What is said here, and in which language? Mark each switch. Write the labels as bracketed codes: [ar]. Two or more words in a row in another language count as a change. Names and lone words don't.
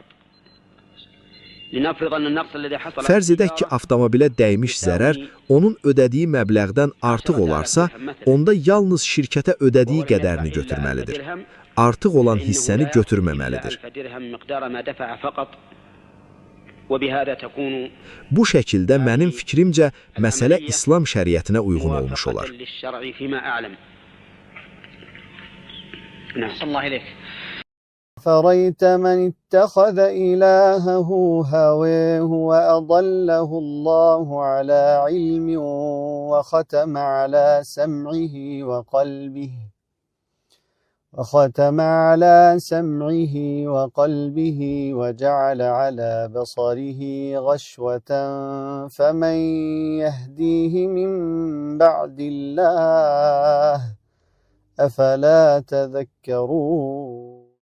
[az] Fərz edək ki, avtomobilə dəymiş zərər onun ödədiyi məbləğdən artıq olarsa, onda yalnız şirkətə ödədiyi qədərini götürməlidir. Artıq olan hissəni götürməməlidir. Bu şəkildə mənim fikrimcə məsələ İslam şəriətinə uyğun olmuş olar. [ar] أفريت من اتخذ إلهه هواه وأضله الله على علم وختم على سمعه وقلبه وختم على سمعه وقلبه وجعل على بصره غشوة فمن يهديه من بعد الله أفلا تذكرون